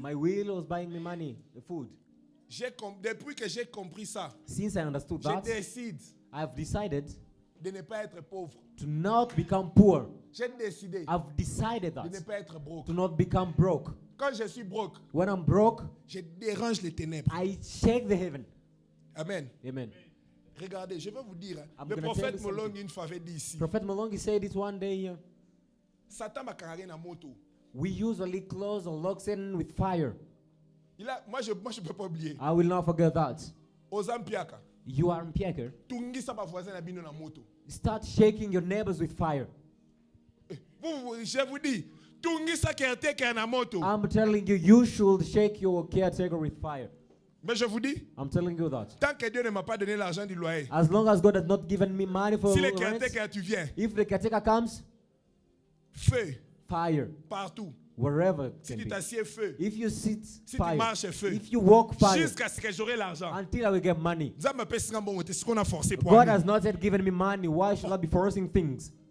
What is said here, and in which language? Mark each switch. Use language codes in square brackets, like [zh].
[en] My will was buying me money, the food. [fr] Depuis que j'ai compris ça, [en] Since I understood [fr] je [en] that, [fr] décide [en] I've decided [fr] de ne pas être pauvre. [en] to not become poor. [fr] J'ai décidé [en] I've decided [fr] de ne [en] that [fr] pas être broke. [en] to not become broke. [fr] Quand je suis broke, [en] When I'm broke, [fr] je dérange les ténèbres. [en] I shake the heaven. Amen. Amen. [fr] Regardez, je vais vous dire, hein, [en] I'm [fr] le [en] gonna [fr] prophète [en] tell you [fr] Molong [en] something. [fr] une fois avait dit ici, [en] Prophet Malongi said it one day. [fr] Satan m'a carré [ln] na moto. [en] We usually close or lock Satan with fire. [fr] Moi je peux pas oublier. [en] I will not forget that. [ln] Ozampiaka, [en] You are in Piaker. [ln] tungisa ba voisin na bino na moto. [en] Start shaking your neighbors with fire. [fr] Je vous dis, [ln] tungisa caretaker na moto. [en] I'm telling you, you should shake your caretaker with fire. [fr] Mais je vous dis, [en] I'm telling you that. [fr] tant que Dieu ne m'a pas donné l'argent du loyer, [en] As long as God has not given me money for [fr] si le [en] rent, [fr] caretaker tu viens, [en] if the caretaker comes, [fr] feu [en] fire. [fr] partout. [en] Wherever it [fr] Si [en] can [fr] tu [en] be. [fr] t'assieds, feu. [en] If you sit, [fr] Si tu [en] fire. [fr] marches, feu. [en] If you walk, fire. [fr] Jusqu'à ce que j'aurai l'argent. [en] Until I will get money. [fr] Ça me pèse bon, c'est ce qu'on a forcé pour [en] God [fr] amener. [en] has not yet given me money. Why should I be forcing things?